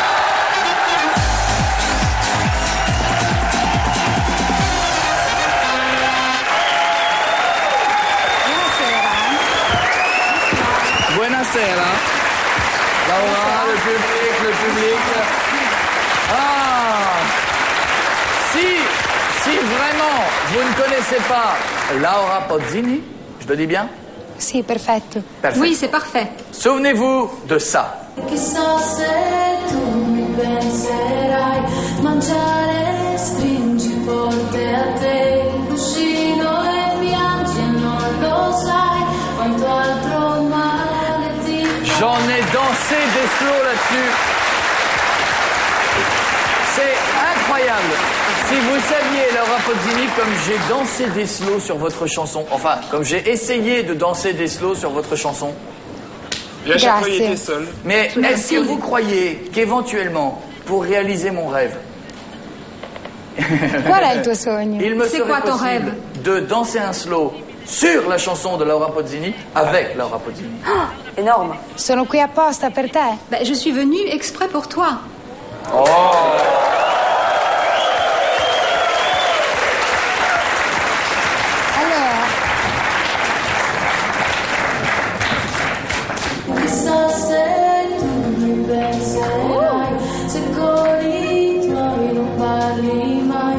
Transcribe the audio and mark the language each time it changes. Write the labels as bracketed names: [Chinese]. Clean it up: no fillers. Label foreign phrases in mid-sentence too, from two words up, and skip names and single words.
[Italian] Buonasera. [French] Laura, le public. Ah. Si vraiment vous ne connaissez pas Laura Pozzini, je le dis bien? [Italian] Sì, perfetto. [French] Oui, c'est parfait. Souvenez-vous de ça. [Italian] Chissà se tu mi penserai, mangiare stringi forte a te il cuscino e piangi e non lo sai quanto altro male ti fa. [French] J'en ai dansé des slows là-dessus. C'est incroyable. Si vous saviez, Laura Pozzini, comme j'ai dansé des slows sur votre chanson, enfin, comme j'ai essayé de danser des slows sur votre chanson. Et à chaque fois, il était seul. Mais est-ce que vous croyez qu'éventuellement, pour réaliser mon rêve, [Italian] Qual è il tuo sogno? [French] il me C'est serait quoi ton possible rêve de danser un slow sur la chanson de Laura Pozzini avec Laura Pozzini? Énorme. [Italian] Sono qui apposta per te. [French] Ben, je suis venue exprès pour toi. [Italian] Chissà se tu mi penserai, se con i tuoi non parli mai,